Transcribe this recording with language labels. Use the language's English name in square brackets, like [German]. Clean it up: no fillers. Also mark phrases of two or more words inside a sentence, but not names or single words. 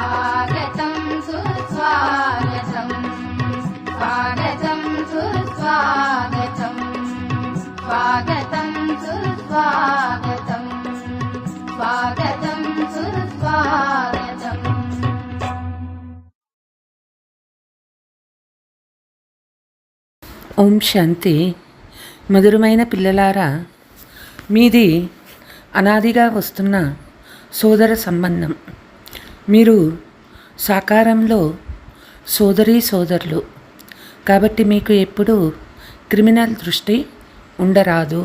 [Sanskrit] स्वागतं सुस्वागतं स्वागतं सुस्वागतं स्वागतं सुस्वागतं स्वागतं सुस्वागतम्। [Telugu] ఓం శాంతి. మధురమైన పిల్లలారా, మీది అనాదిగా వస్తున్న సోదర సంబంధం. మీరు సాకారంలో సోదరీ సోదరులు కాబట్టి మీకు ఎప్పుడూ క్రిమినల్ దృష్టి ఉండరాదు.